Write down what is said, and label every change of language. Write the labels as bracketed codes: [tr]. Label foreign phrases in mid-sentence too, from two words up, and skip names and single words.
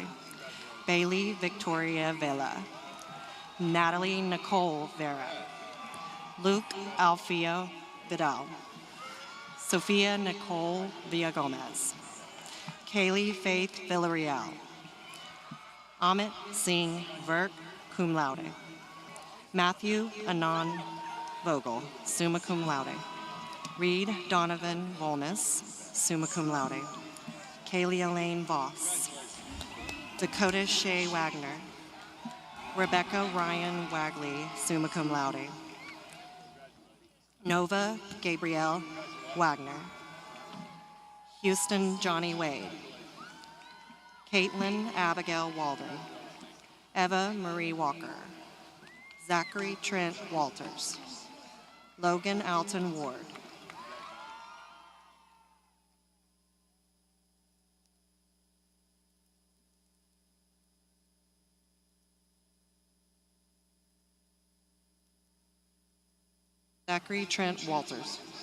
[en] Bailey Victoria Vela. Natalie Nicole Vera. Luke Alfio Vidal. Sophia Nicole Villagomez. Kaylee Faith Villarreal. Amit Singh Virk, [la] cum laude. [en] Matthew Anand Vogel, [la] summa cum laude. [en] Reed Donovan Volness, [la] summa cum laude. [en] Kaylee Elaine Voss. Dakota Shea Wagner. Rebecca Ryan Wagley, [la] summa cum laude. [en] Nova Gabrielle Wagner. Houston Johnny Wade. Caitlin Abigail Walden. Eva Marie Walker. Zachary Trent Walters. Logan Alton Ward. Zachary Trent Walters.